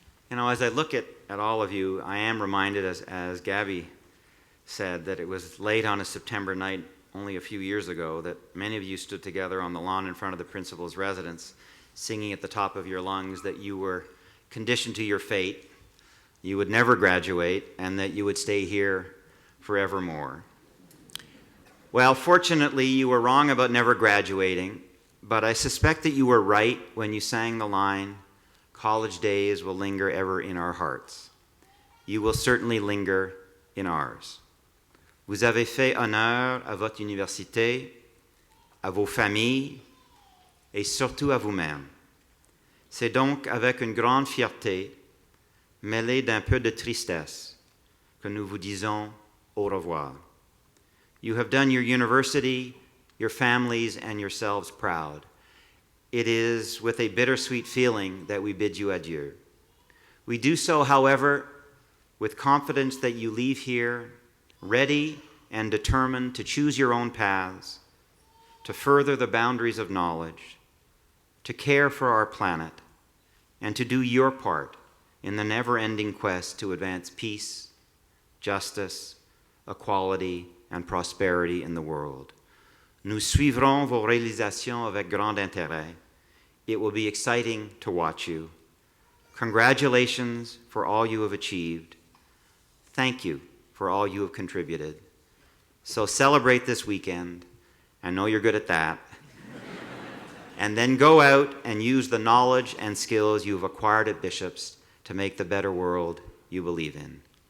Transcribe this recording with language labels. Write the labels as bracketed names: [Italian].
[English] You know, as I look at all of you, I am reminded, as Gabby said, that it was late on a September night only a few years ago that many of you stood together on the lawn in front of the principal's residence, singing at the top of your lungs that you were conditioned to your fate, you would never graduate, and that you would stay here forevermore. Well, fortunately, you were wrong about never graduating, but I suspect that you were right when you sang the line, "College days will linger ever in our hearts." You will certainly linger in ours. [French] Vous avez fait honneur à votre université, à vos familles et surtout à vous-même. C'est donc avec une grande fierté, mêlée d'un peu de tristesse, que nous vous disons au revoir. [English] You have done your university, your families, and yourselves proud. It is with a bittersweet feeling that we bid you adieu. We do so, however, with confidence that you leave here ready and determined to choose your own paths, to further the boundaries of knowledge, to care for our planet, and to do your part in the never-ending quest to advance peace, justice, equality, and prosperity in the world. [French] Nous suivrons vos réalisations avec grand intérêt. [English] It will be exciting to watch you. Congratulations for all you have achieved. Thank you for all you have contributed. So celebrate this weekend. I know you're good at that. And then go out and use the knowledge and skills you've acquired at Bishop's to make the better world you believe in.